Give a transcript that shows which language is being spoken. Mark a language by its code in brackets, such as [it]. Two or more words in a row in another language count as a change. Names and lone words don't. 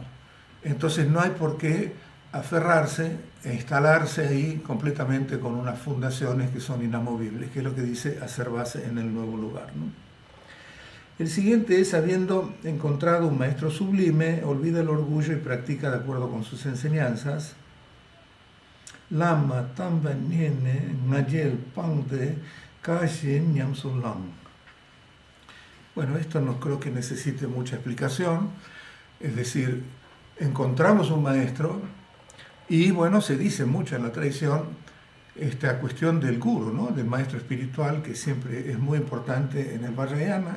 [es] Entonces no hay por qué aferrarse e instalarse ahí completamente con unas fundaciones que son inamovibles, que es lo que dice hacer base en el nuevo lugar, ¿no? El siguiente es: habiendo encontrado un maestro sublime, olvida el orgullo y practica de acuerdo con sus enseñanzas. [bo] Lama tamba niene ngayel pangde kashin nyamsulam. [es] Bueno, esto no creo que necesite mucha explicación. Es decir, encontramos un maestro y bueno, se dice mucho en la tradición esta cuestión del guru, ¿no? Del maestro espiritual, que siempre es muy importante en el Vajrayana.